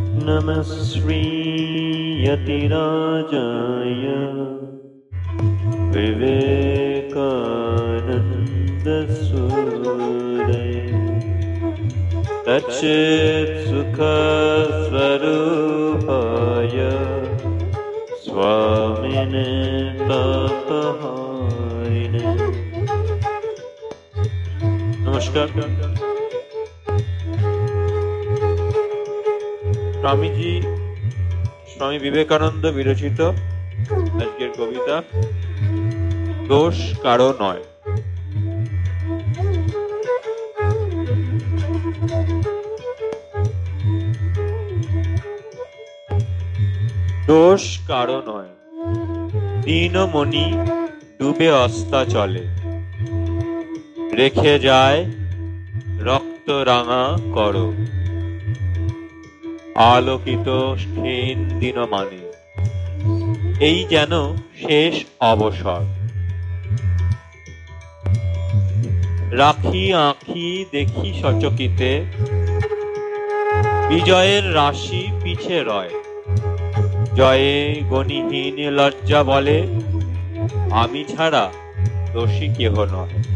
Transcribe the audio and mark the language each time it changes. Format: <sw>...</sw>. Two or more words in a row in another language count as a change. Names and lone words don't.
<sa>नमः श्रीयतिराजाय विवेकानन्दसूरये तच्चित्सुखस्वरूपाय स्वामिने तापहारिणे।</sa> <bn>নমস্কার। স্বামীজী স্বামী বিবেকানন্দ বিরচিত আজকের কবিতা দোষ কারো নয়। দোষ কারো নয়, দিনমণি ডুবে অস্তাচলে, রেখে যায় রক্ত রাঙা কর, আলোকিত ক্ষীণ দিন মানে এই যেন শেষ অবসর। রাখি আঁখি দেখি সচকিতে, বিজয়ের রাশি পিছে রয়, জয়ে গণিহীন লজ্জা বলে আমি ছাড়া দোষী কেহ নয়।</bn>